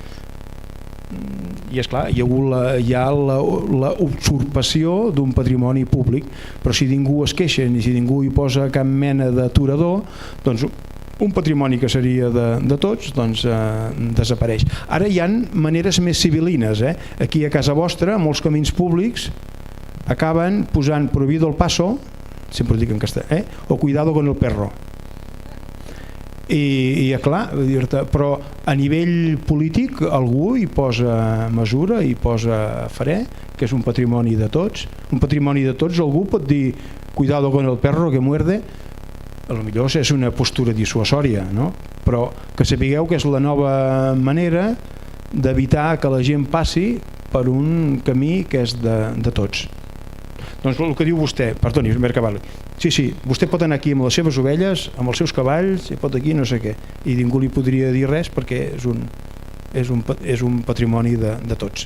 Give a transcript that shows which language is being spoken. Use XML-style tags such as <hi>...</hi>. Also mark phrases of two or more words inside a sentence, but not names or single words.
<ca>I esclar, hi ha la usurpació d'un patrimoni públic, però si ningú es queixa ni si ningú hi posa cap mena d'aturador, doncs un patrimoni que seria de tots doncs desapareix. Ara hi ha maneres més civilines, aquí a casa vostra molts camins públics acaben posant</ca> <es>prohibido el paso,</es> <ca>sempre ho dic en castellà,</ca> <es>o cuidado con el perro.</es> <ca>I clar, però a nivell polític algú hi posa mesura, hi posa fre, que és un patrimoni de tots. Un patrimoni de tots, algú pot dir</ca> <es>cuidado con el perro que muerde,</es> <ca>potser és una postura dissuasòria, no? Però que sapigueu que és la nova manera d'evitar que la gent passi per un camí que és de tots. Doncs el que diu vostè, perdoni, Mercavalli, sí, vostè pot anar aquí amb les seves ovelles, amb els seus cavalls, i pot aquí no sé què, i ningú li podria dir res perquè és un patrimoni de tots.</ca>